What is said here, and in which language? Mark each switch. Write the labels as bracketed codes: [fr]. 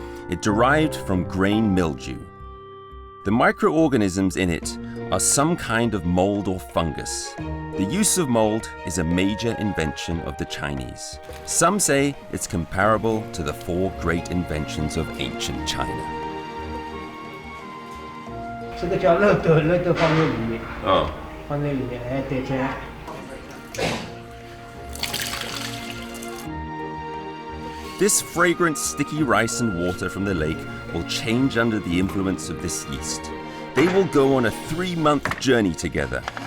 [en] It derived from grain mildew. The microorganisms in it are some kind of mold or fungus. The use of mold is a major invention of the Chinese. Some say it's comparable to the 4 great inventions of ancient China. [zh] 这个叫肉豆，肉豆放在里面，放在里面，哎，对这样。 [en] This fragrant, sticky rice and water from the lake will change under the influence of this yeast. They will go on a 3-month journey together.